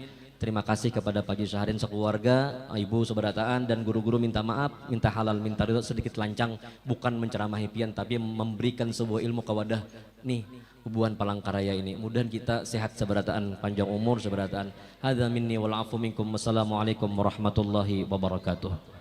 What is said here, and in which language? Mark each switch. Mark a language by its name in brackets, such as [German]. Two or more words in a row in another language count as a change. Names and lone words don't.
[Banjar] Terima kasih kepada Pak Haji Syahrin sekeluarga, ibu seberataan dan guru-guru minta maaf, minta halal, minta ridho sedikit lancang, bukan menceramahi pian tapi memberikan sebuah ilmu kawadah nih hubungan Palangkaraya ini. Mudahan kita sehat seberataan, panjang umur seberataan. [Arabic] هذا مني والعفو منكم. والسلام عليكم ورحمة الله وبركاته.